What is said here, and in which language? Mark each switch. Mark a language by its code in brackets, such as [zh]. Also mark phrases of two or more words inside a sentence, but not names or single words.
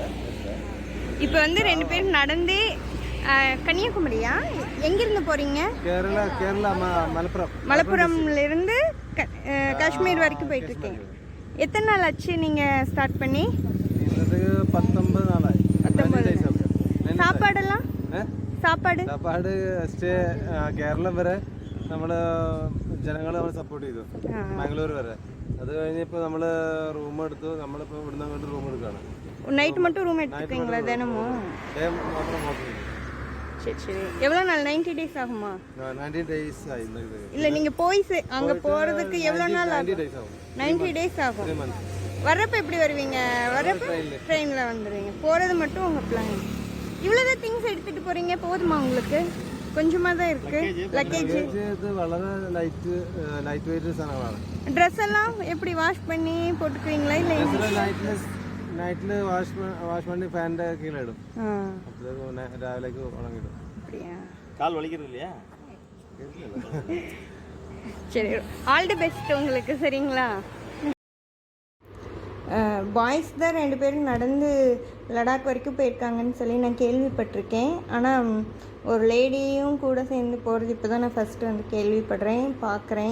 [ta] இப்போ வந்து 2 பேரும் நடந்தே கன்னியாகுமரியா எங்கிருந்து போறீங்க? கேரளா மலப்புரம். மலப்புரம்லேருந்து காஷ்மீர் வரைக்கும் போயிட்டு இருக்கீங்க. எத்தனை நாள் ஆச்சு நீங்க ஸ்டார்ட் பண்ணி? [ml] 19 நாளாയി. [ta] 19. சாப்பாடெல்லாம் സാപ്പാട് [ml] സ്റ്റേ കേരളം വരെ നമ്മൾ ജനങ്ങൾ സപ്പോർട്ട് ചെയ്തു, ബാംഗ്ലൂർ വരെ. അത് കഴിഞ്ഞപ്പോൾ നമ്മൾ റൂം എടുത്തു. നമ്മളിപ്പോൾ ഇവിടുന്ന് അങ്ങോട്ട് റൂം എടുക്കുകയാണ്. [ta] நைட் மட்டும் ரூம் எடுத்துக்கீங்களா தினமும்? டே மாத்திரம் ஹோட்டல். சரி சரி. எவ்வளோ நாள்? 90 டேஸ் ஆகுமா? 90 டேஸ் ஆகும். இல்லை நீங்கள் போய் அங்கே போகிறதுக்கு எவ்வளோ நாள் ஆகும்? 90 டேஸ் ஆகும். வர்றப்ப எப்படி வருவீங்க? வர்றப்ப ட்ரெயினில் வந்துடுவீங்க. போகிறது மட்டும் உங்கள் பிளான். இவ்வளோதான் திங்ஸ் எடுத்துகிட்டு போகிறீங்க, போதுமா உங்களுக்கு? கொஞ்சமாக தான் இருக்குது லக்கேஜ். [ml] വളരെ ലൈറ്റ് വെയിറ്റ് സാധനങ്ങളാണ്. [ta] ட்ரெஸ் எல்லாம் எப்படி வாஷ் பண்ணி போட்டுக்குவீங்களா? இல்லை [ml] നൈറ്റിൽ വാഷ് பண்ணி ഫാനിന്റെ കീഴിൽ ഇടും. രാവിലേക്ക് ഉണങ്ങിടും. [ta] கால் வலிக்கிறது இல்லையா? சரி, [en] all the best [ta] உங்களுக்கு. சரிங்களா? பாய்ஸ் தான் 2 பேரும் நடந்து லடாக் வரைக்கும் போயிருக்காங்கன்னு சொல்லி நான் கேள்விப்பட்டிருக்கேன். ஆனால் ஒரு லேடியும் கூட சேர்ந்து போகிறது இப்போ தான் நான் ஃபஸ்ட்டு வந்து கேள்விப்படுறேன், பார்க்குறேன்.